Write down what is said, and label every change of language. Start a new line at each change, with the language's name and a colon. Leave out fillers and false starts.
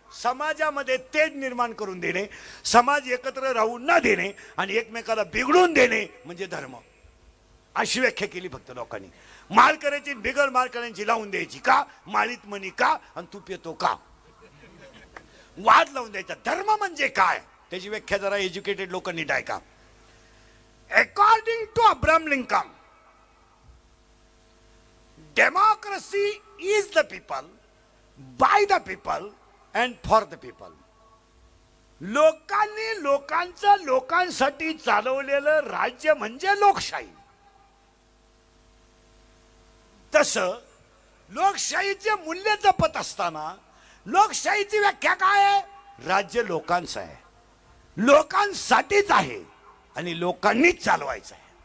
Marathi: समाजामध्ये तेज निर्माण करून देणे, समाज एकत्र राहू न देणे आणि एकमेकाला बिघडून देणे म्हणजे धर्म, अशी व्याख्या केली फक्त लोकांनी. माळ करायची, बिगर माळ करायची लावून द्यायची का? माळीत मनी का? आणि तू पितो का? वाद लावून द्यायचा. धर्म म्हणजे काय त्याची व्याख्या जरा एज्युकेटेड लोकांनी ऐका.
English: According to Abraham Lincoln, democracy is the people, by the people and for the people.
Marathi: लोकांनी लोकांचं लोकांसाठी चालवलेलं राज्य म्हणजे लोकशाही. तसं लोकशाहीचे मूल्य जपत असताना लोकशाहीची व्याख्या काय आहे? राज्य लोकांचं आहे, लोकांसाठीच आहे आणि लोकांनीच चालवायचं आहे.